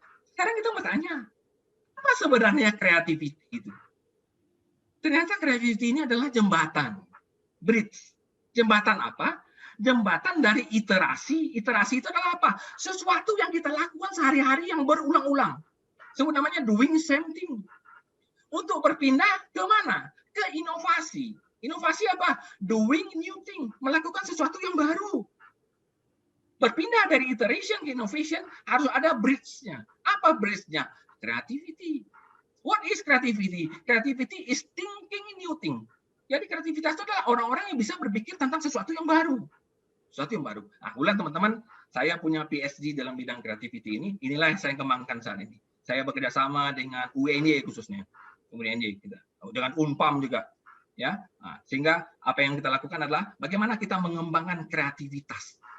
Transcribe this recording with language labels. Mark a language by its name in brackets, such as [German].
[Indonesian] Sekarang kita mau tanya, apa sebenarnya creativity itu? Ternyata creativity ini adalah jembatan. [English] Bridge. [Indonesian] Jembatan apa? Jembatan dari iterasi. Iterasi itu adalah apa? Sesuatu yang kita lakukan sehari-hari yang berulang-ulang. Sebut namanya [English] doing same thing. [Indonesian] Untuk berpindah ke mana? Ke inovasi. Inovasi apa? [English] Doing new thing. [Indonesian] Melakukan sesuatu yang baru. Berpindah dari iteration ke innovation harus ada bridge-nya. Apa bridge-nya? [English] Creativity. What is creativity? Creativity is thinking new thing. [Indonesian] Jadi kreativitas itu adalah orang-orang yang bisa berpikir tentang sesuatu yang baru. Sesuatu yang baru. Nah, ulang teman-teman, saya punya PhD dalam bidang creativity ini. Inilah yang saya kembangkan saat ini. Saya bekerja sama dengan UNY khususnya. UNY kita. Dengan Unpam juga. Ya, nah, sehingga apa yang kita lakukan adalah bagaimana kita mengembangkan kreativitas.